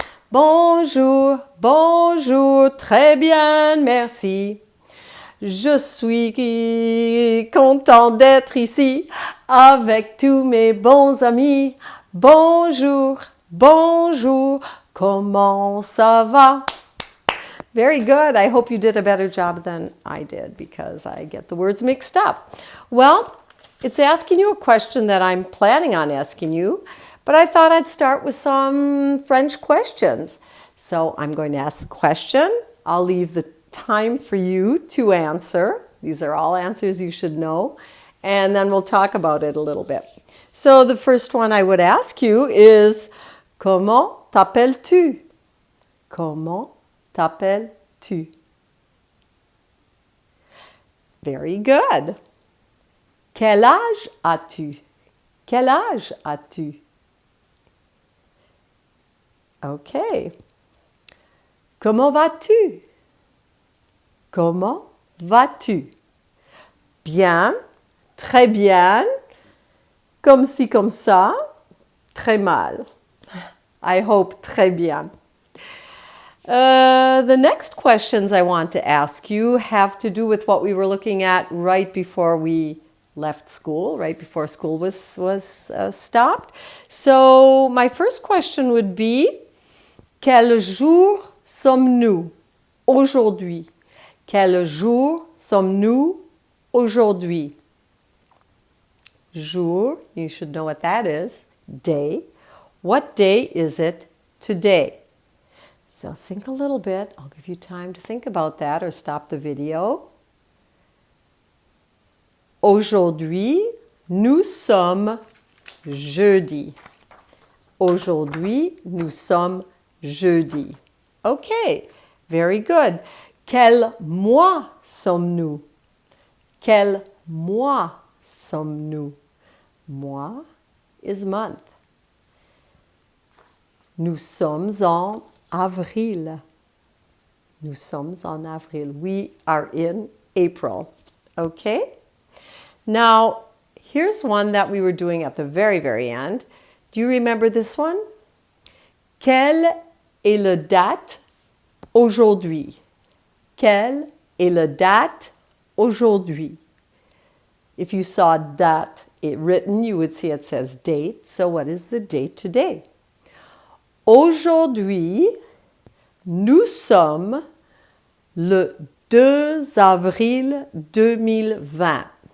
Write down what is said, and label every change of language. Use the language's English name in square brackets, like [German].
[French] Bonjour, bonjour, très bien, merci. Je suis content d'être ici avec tous mes bons amis. Bonjour, bonjour, comment ça va? [English] Very good. I hope you did a better job than I did because I get the words mixed up. Well, it's asking you a question that I'm planning on asking you, but I thought I'd start with some French questions. So I'm going to ask the question. I'll leave the time for you to answer. These are all answers you should know. And then we'll talk about it a little bit. So the first one I would ask you is, [French] comment t'appelles-tu? Comment t'appelles-tu? [English] Very good. [French] Quel âge as-tu? Quel âge as-tu? Okay. Comment vas-tu? Comment vas-tu? Bien, très bien, comme ci, comme ça, très mal. [English] I hope [French] très bien. [English] The next questions I want to ask you have to do with what we were looking at right before we left school, right before school was stopped. So my first question would be, [French] quel jour sommes-nous aujourd'hui? Quel jour sommes-nous aujourd'hui? [English] Jour, you should know what that is. Day. What day is it today? So think a little bit. I'll give you time to think about that or stop the video. [French] Aujourd'hui, nous sommes jeudi. Aujourd'hui, nous sommes jeudi. Okay, [English] very good. [French] Quel mois sommes-nous? Quel mois sommes-nous? Mois [English] is month. [French] Nous sommes en avril. Nous sommes en avril. [English] We are in April. Okay? Now, here's one that we were doing at the very, very end. Do you remember this one? [French] Quelle est la date aujourd'hui? Quelle est la date aujourd'hui? [English] If you saw date written, you would see it says date. So what is the date today? [French] Aujourd'hui, nous sommes le 2 avril 2020.